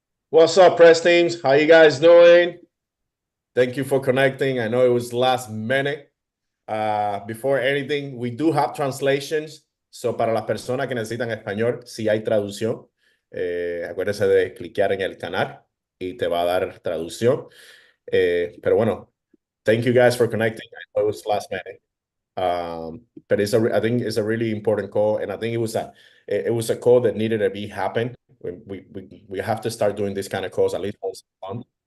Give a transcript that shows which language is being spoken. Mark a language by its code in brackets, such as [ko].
[en] What's up, press teams? How you guys doing? Thank you for connecting. I know it was last minute. Before anything, we do have translations. [es] So para las personas que necesitan español, si hay traducción, acuérdense de cliquear en el canal y te va a dar traducción. Pero bueno, [en] thank you guys for connecting. I know it was last minute. But I think it's a really important call, and I think it was a call that needed to be happen. We have to start doing this kind of calls at least once a month.